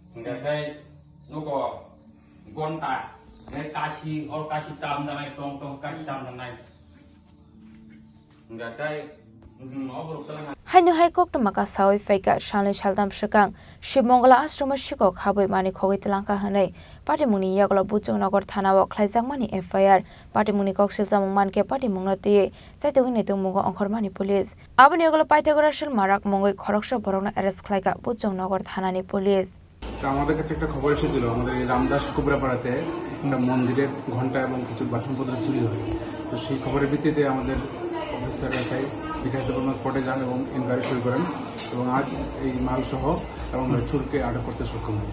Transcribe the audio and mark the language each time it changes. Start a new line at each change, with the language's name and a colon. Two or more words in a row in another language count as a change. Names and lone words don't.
Kok Borok: Hanyo hai kok maka sawi faika Salni saltam sikang Shivmangala Asram Sikok Habmani khogitlanka hanai Patimungo yagola Borokno thana khlaijangmani FIR Patimungo koksil jamangman ke Patimungo te jaitogoi naitukmung Khormani police aboni yagola paithagorasal marak mongoi Khoroksa Borokno arrest khlaikha Borokno thanani police.
Bangla: আমাদের কাছে একটা খবর এসেছিল আমাদের এই রামদাস কুবরাপাড়াতে একটা মন্দিরের ঘন্টা এবং কিছু বাসনপত্র চুরি হয় তো সেই খবরের ভিত্তিতে আমাদের অফিসার এসআই বিকাশ দেববর্মা স্পটে যান এবং এনকোয়ারি শুরু করেন এবং আজ এই মাল সহ এবং চোরকে আটক করতে সক্ষম হয়।